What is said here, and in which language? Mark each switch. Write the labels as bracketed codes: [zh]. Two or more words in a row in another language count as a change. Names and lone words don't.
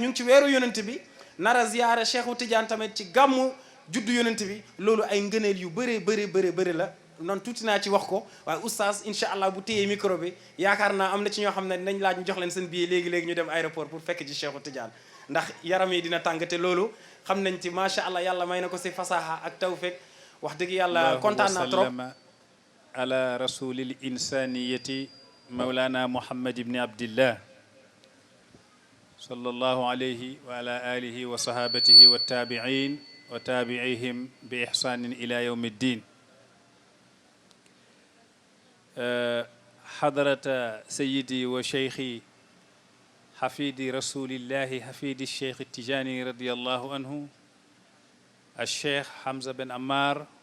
[wo] ñu ngi ci weeru yonent bi nara ziyaara Cheikh Tidiane tamit ci gàmmu juddu yonent bi loolu ay ngëneel yu bëri la noonu tuuti naa ci wax ko waaye oustaz [ar] إن شاء الله [wo] bu téyee micro bi yaakaar naa am na ci ñoo xam ne dinañ laaj ñu jox leen seen billet léegi-léegi ñu dem aéroport pour fekk ci Cheikh Tidiane ndax yaram yi dina tàng te loolu xam nañ ci [ar] ما شاء الله [wo] yàlla may na ko si fasaha ak tawfiq wax dëgg yàlla kontaan naa trop [ar] على رسول الإنسانية مولانا محمد ابن عبد الله صلى الله عليه وعلى آله وصحابته والتابعين وتابعيهم بإحسان إلى يوم الدين حضرة سيدي وشيخي حفيد رسول الله حفيد الشيخ التجاني رضي الله عنه الشيخ حمزة بن عمار